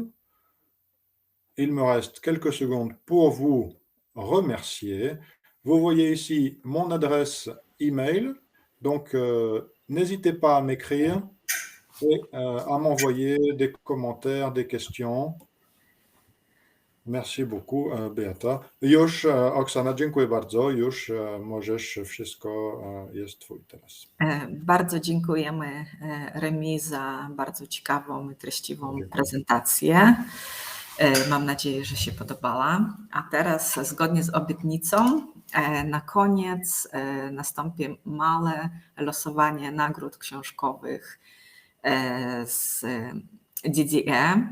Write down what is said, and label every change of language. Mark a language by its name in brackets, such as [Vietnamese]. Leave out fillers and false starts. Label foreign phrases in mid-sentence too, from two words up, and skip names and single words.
[French] Il me reste quelques secondes pour vous remercier. Vous voyez ici mon adresse email, donc n'hésitez pas à m'écrire et à m'envoyer des commentaires, des questions. Merci beaucoup, Beata. [Polish] Już, Oksana, dziękuję bardzo. Już możesz, wszystko jest twój teraz. Bardzo dziękujemy Remi za bardzo ciekawą i treściwą prezentację. Mam nadzieję, że się podobała. A teraz zgodnie z obietnicą na koniec nastąpi małe losowanie nagród książkowych z DDE.